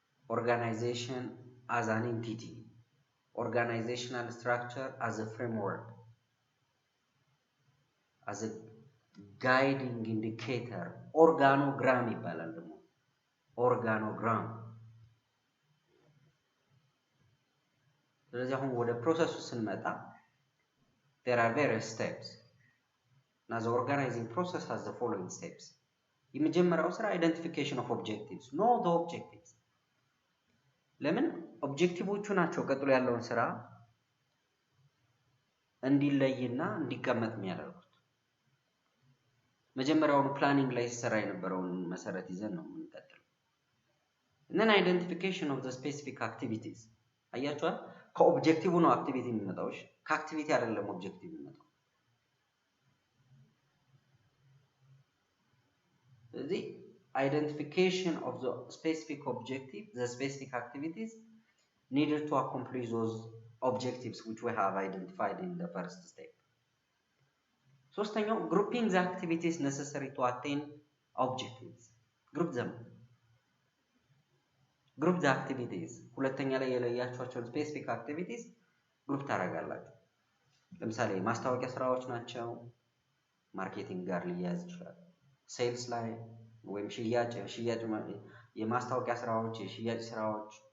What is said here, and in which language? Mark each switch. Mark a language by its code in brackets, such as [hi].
[en] ኦርጋናይዜሽን as an entity, organizational structure as a framework, as a guiding indicator, organogram [am] ይባላል ደግሞ [en] organogram። [am] ስለዚህ አሁን ወደ ፕሮሰሱ ስንመጣ [en] there are various steps. Now the organizing process has the following steps. [am] የመጀመሪያው ስራ [en] identification of objectives. Know the objectives. [am] ለምን ኦብጀክቲቮቹ ናቸው ቀጥሎ ያለውን ስራ እንዲለይና እንዲቀመጥ የሚያደርጉት። መጀመሪያውኑ ፕላኒንግ ላይ ሲሰራ የነበረውን መሰረት ይዘን ነው የምንቀጥለው። [en] and then identification of the specific activities. [am] አያችኋል? ከኦብጀክቲቭ ነው አክቲቪቲ የሚመጣው። እሺ ከአክቲቪቲ አይደለም ኦብጀክቲቭ የሚመጣው። ስለዚህ [en] identification of the specific objective, the specific activities needed to accomplish those objectives which we have identified in the first step. [am] ሶስተኛው [en] grouping the activities necessary to attain objectives. Group them. Group the activities. [am] ሁለተኛ ላይ የለያችኋቸውን [en] specific activities [am] ግሩፕ ታደርጋላችሁ። ለምሳሌ ማስታወቂያ ስራዎች ናቸው፣ ማርኬቲንግ ጋር ሊያያዝ ይችላል። ሴልስ ላይ ወይም ሽያጭ የማስታወቂያ ስራዎች፣ የሽያጭ ስራዎች፣